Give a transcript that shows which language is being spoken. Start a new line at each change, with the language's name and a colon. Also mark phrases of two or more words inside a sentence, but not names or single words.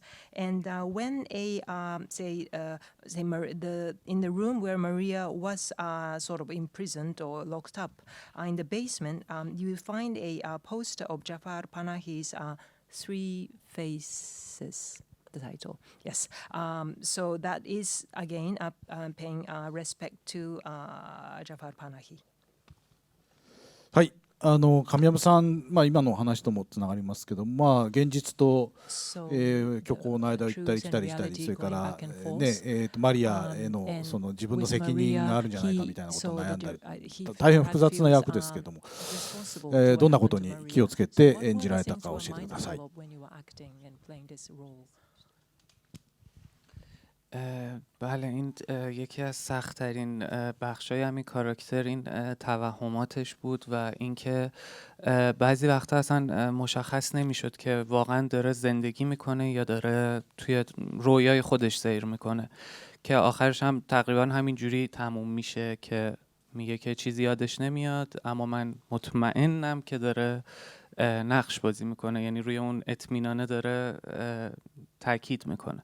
English: And when in the room where Maria was sort of imprisoned or locked up in the basement, you will find a poster of Jafar Panahi's Three Faces, the title. Yes. So that is, again, paying respect to Jafar Panahi.
Japanese: はい、神山さん、今の話ともつながりますけど、現実と、虚構の間を行ったり来たりしたり、それから、マリアへのその自分の責任があるんじゃないかみたいなことを悩んだり、大変複雑な役ですけども、どんなことに気をつけて演じられたか教えてください。
Persian: بله، این یکی از سخت‌ترین بخشای همین کاراکتر این توهماتش بود و اینکه بعضی وقتا اصلا مشخص نمیشد که واقعا داره زندگی میکنه یا داره توی رویای خودش سیر میکنه، که آخرش هم تقریبا همین جوری تموم میشه که میگه که چیزی یادش نمیاد، اما من مطمئنم که داره نقش بازی میکنه، یعنی روی اون اطمینانه داره تاکید میکنه.